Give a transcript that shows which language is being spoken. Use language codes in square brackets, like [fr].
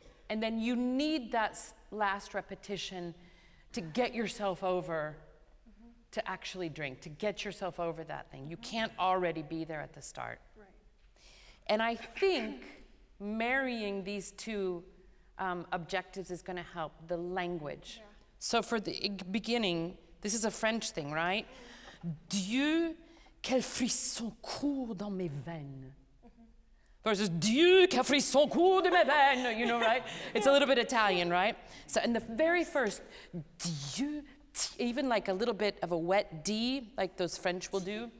[en] And then you need that last repetition to get yourself over, to actually drink, to get yourself over that thing. You can't already be there at the start. Right. And I think marrying these two objectives is going to help, the language. Yeah. So for the beginning, this is a French thing, right? [fr] Dieu, quel frisson court dans mes veines. Versus Dieu, quel frisson court dans mes veines, [en] you know, right? It's a little bit Italian, right? So in the very first, Dieu, even like a little bit of a wet D, like those French will do.